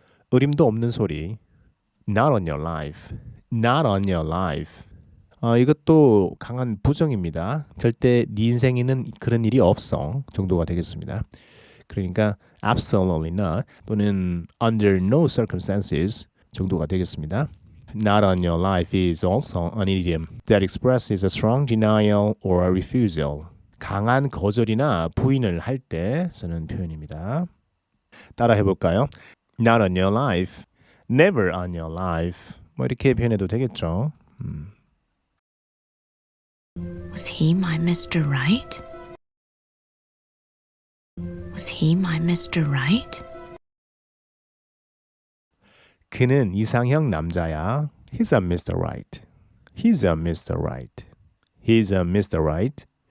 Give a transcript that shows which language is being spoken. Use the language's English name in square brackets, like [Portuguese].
[Korean] 의림도 없는 소리. [English] Not on your life. Not on your life. [Korean] 이것도 강한 부정입니다. 절대 네 인생에는 그런 일이 없어 정도가 되겠습니다. 그러니까 [English] absolutely not [Korean] 또는 [English] under no circumstances [Korean] 정도가 되겠습니다. [English] Not on your life is also an idiom that expresses a strong denial or a refusal. [Korean] 강한 거절이나 부인을 할 때 쓰는 표현입니다. 따라 해볼까요? [English] Not on your life, never on your life. [Korean] 뭐 이렇게 표현해도 되겠죠. [English] Was he my Mr. Right? Was he my Mr. Right? [Korean] 그는 이상형 남자야. [English] He's a Mr. Right. He's a Mr. Right. He's a Mr. Right.